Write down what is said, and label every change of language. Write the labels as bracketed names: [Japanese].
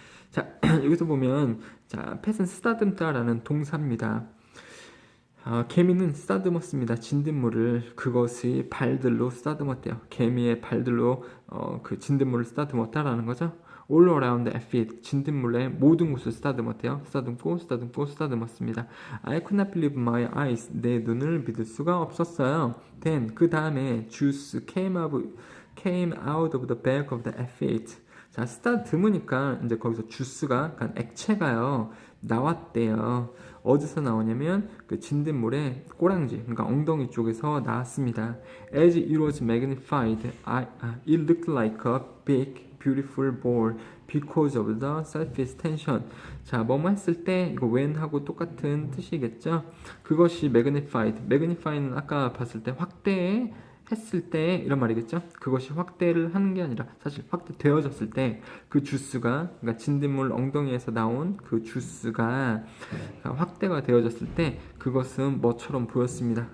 [Korean] 자, 여기서 보면 자, pet은 쓰다듬다라는 동사입니다. 개미는 쓰다듬었습니다. 진딧물을 그것의 발들로 쓰다듬었대요. 개미의 발들로 그 진딧물을 쓰다듬었다라는 거죠. [English] All around the aphid [Korean] 진딧물의 모든 곳을 쓰다듬었대요. 쓰다듬었습니다. [English] I could not believe my eyes [Korean] 내 눈을 믿을 수가 없었어요. [English] Then [Korean] 그 다음에 [English] juice came out of the back of the aphid. [Korean] 자, 쓰다듬으니까 이제 거기서 주스가 그러니까 액체가요 나왔대요. 어디서 나오냐면 그 진딧물의 꼬랑지, 그러니까 엉덩이 쪽에서 나왔습니다. [English] As it was magnified, it looked like a big, beautiful ball because of the surface tension. [Korean] 자, 뭐뭐 했을 때 이거 when하고 똑같은 뜻이겠죠. 그것이 magnify는 아까 봤을 때 확대 했을 때 이런 말이겠죠. 그것이 확대를 하는 게 아니라 사실 확대되어졌을 때 그 주스가 그러니까 진딧물 엉덩이에서 나온 그 주스가 확대가 되어졌을 때 그것은 뭐처럼 보였습니다.